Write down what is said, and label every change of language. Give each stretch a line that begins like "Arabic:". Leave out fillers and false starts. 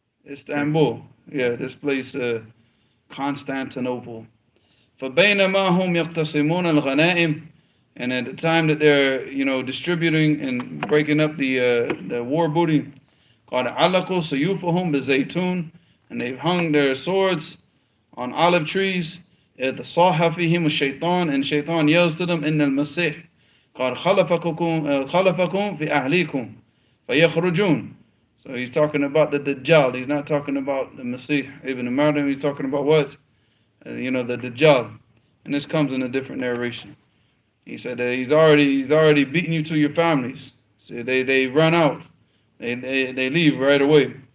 English: Istanbul. Yeah, this place, Constantinople.
Arabic: فَبَيْنَمَا هُمْ يَقْتَسِمُونَ الْغَنَائِمِ,
English: and at the time that they're, distributing and breaking up the war booty,
Arabic: قَدْ عَلَقُوا سُيُوفَهُمْ بِزَيْتُونَ,
English: and they've hung their swords on olive trees.
Arabic: إِذْ صَاحَ فِيهِمُ الشَّيْطَانِ,
English: and Shaitan yells to them,
Arabic: إِنَّ الْمَسِيحِ قَدْ خَلَفَكُمْ فِي أَهْلِكُمْ فَيَخْرُجُونَ.
English: So he's talking about the Dajjal. He's not talking about the Masih ibn Maryam. He's talking about what? The Dajjal. And this comes in a different narration. He said that he's already beaten you to your families. So they run out. They leave right away.